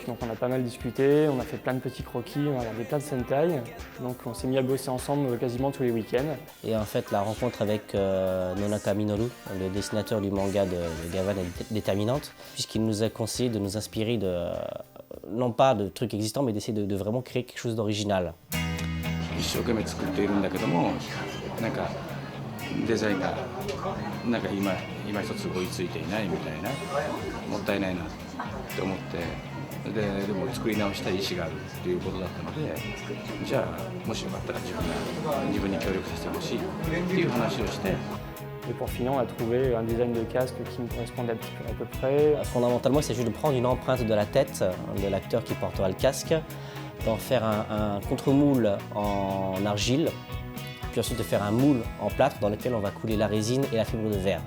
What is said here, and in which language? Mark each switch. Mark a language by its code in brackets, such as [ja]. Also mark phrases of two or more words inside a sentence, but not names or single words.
[fr] Donc on a pas mal discuté, on a fait plein de petits croquis, on a regardé plein de Sentai. Donc on s'est mis à bosser ensemble quasiment tous les week-ends. Et en fait, la rencontre avec Nonaka Minoru, le dessinateur du manga de Gavan, est déterminante, puisqu'il nous a conseillé de nous inspirer non pas de trucs existants, mais d'essayer de vraiment créer quelque chose d'original. [ja] 一生懸命作っているんだけども、なんかデザインがなんか今一つ追いついていないみたいな、もったいないなって思って、でも作り直したい意思があるっていうことだったので、じゃあもしよかったら自分に協力させてほしいっていう話をして。 [fr] Et pour finir, on a trouvé un design de casque qui me correspondait à peu près. Fondamentalement, il s'agit de prendre une empreinte de la tête de l'acteur qui portera le casque, d'en faire un contre-moule en argile, puis ensuite de faire un moule en plâtre dans lequel on va couler la résine et la fibre de verre.